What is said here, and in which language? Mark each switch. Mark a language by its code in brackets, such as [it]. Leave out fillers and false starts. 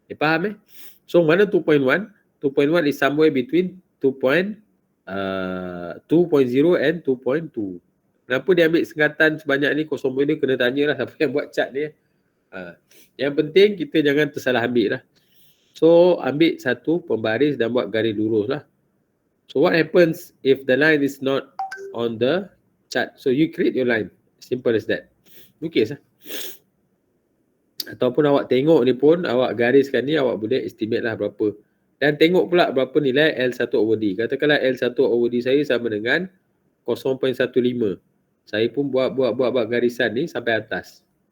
[ms] Faham So mana [en] 2.1? 2.1 is somewhere between 2.0 and 2.2. [ms] Kenapa dia ambil sengatan sebanyak ni? 0.2 kena tanyalah siapa yang buat chart ni. Yang penting kita jangan tersalah ambil lah. So ambil satu pembaris dan buat garis lurus lah. [en] So what happens if the line is not on the chart? So you create your line. Simple as that. [ms] Lukis lah. Ataupun awak tengok ni pun, awak gariskan ni, awak boleh estimate lah berapa. Dan tengok pula berapa nilai L1/D. Katakanlah L1/D saya sama dengan 0.15. Saya pun buat garisan ni sampai atas.